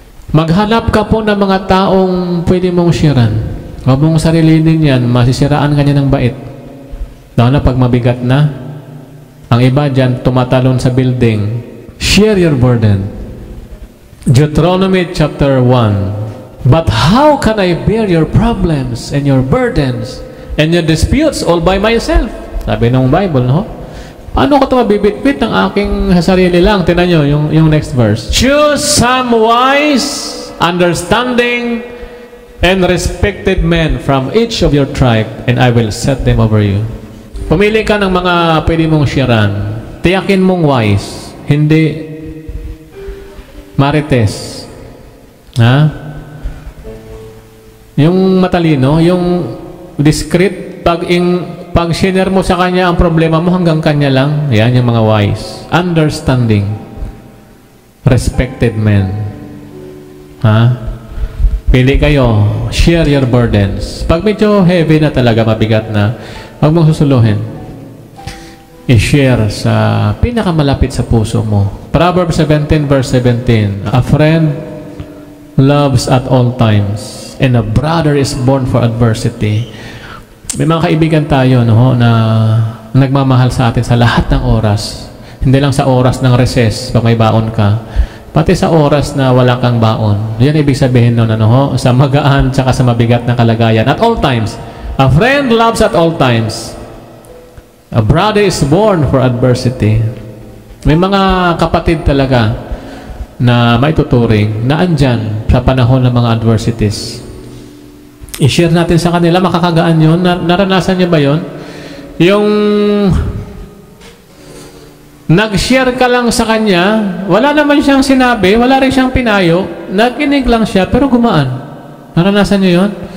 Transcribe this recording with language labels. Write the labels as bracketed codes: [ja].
[tl] Maghanap ka po ng mga taong pwede mong sharean. Huwag mong sarilinin yan, masisiraan ka niya ng bait. Lalo na pag mabigat na. Ang iba dyan, tumatalon sa building. [en] Share your burden. Deuteronomy chapter 1. But how can I bear your problems and your burdens and your disputes all by myself? [tl] Sabi ng Bible, Paano ko ito mabibitbit ng aking sarili lang? Tingnan nyo yung next verse. [en] Choose some wise, understanding, and respected men from each of your tribe, and I will set them over you. [tl] Pumili ka ng mga pwede mong sharean. Tiyakin mong wise, hindi marites. Yung matalino, yung discreet, pag Pag shiner mo sa kanya ang problema mo, hanggang kanya lang. Yan yung mga wise. Understanding. Respected men. Ha? Pili kayo. [en] Share your burdens. [tl] Pag medyo heavy na talaga, mabigat na, huwag mong susuluhin. I-share sa pinakamalapit sa puso mo. Proverbs 17 verse 17. [en] A friend loves at all times, and a brother is born for adversity. [tl] May mga kaibigan tayo, no, na nagmamahal sa atin sa lahat ng oras. Hindi lang sa oras ng recess, pag may baon ka. Pati sa oras na wala kang baon. Yan ibig sabihin nun, ano, sa magaan tsaka sa mabigat na kalagayan. [en] At all times. A friend loves at all times. A brother is born for adversity. [tl] May mga kapatid talaga na may tuturing na andyan sa panahon ng mga adversities. I-share natin sa kanila, makakagaan yun. Naranasan niyo ba yun? Yung nag-share ka lang sa kanya, wala naman siyang sinabi, wala rin siyang pinayo, nakinig lang siya, pero gumaan. Naranasan niyo yun?